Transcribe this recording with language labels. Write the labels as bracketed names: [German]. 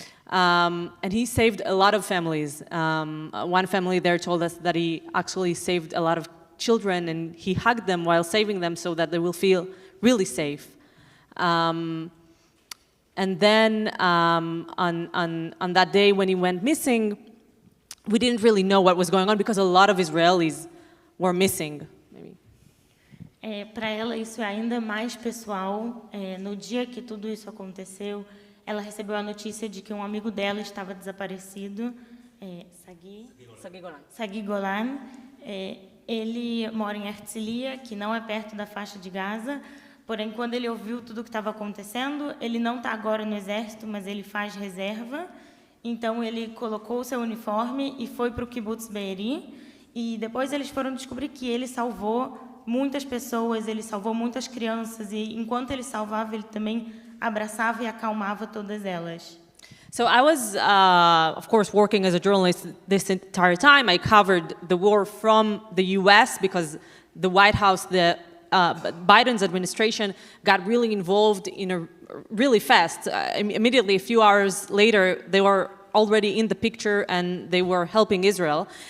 [English] And he saved a lot of families. One family there told us that he actually saved a lot of children, and he hugged them while saving them so that they will feel really safe. And then on that day when he went missing, we didn't really know what was going on, because a lot of Israelis were missing. [Portuguese] Para ela isso é ainda mais pessoal. No dia que tudo isso aconteceu, ela recebeu a notícia de que um amigo dela estava desaparecido, Sagi Golan. Ele mora em Herzliya, que não é perto da faixa de Gaza. Porém, quando ele ouviu tudo o que estava acontecendo, ele não está agora no exército, mas ele faz reserva. Então, ele colocou o seu uniforme e foi para o Kibbutz Be'eri. E depois eles foram descobrir que ele salvou muitas pessoas, ele salvou muitas crianças. E enquanto ele salvava, ele também abraçava e acalmava todas elas. [English] So I was, of course, working as a journalist this entire time. I covered the war from the U.S. because the White House, the Biden's administration got really involved really fast. Immediately, a few hours later, they were already in the picture and they were helping Israel.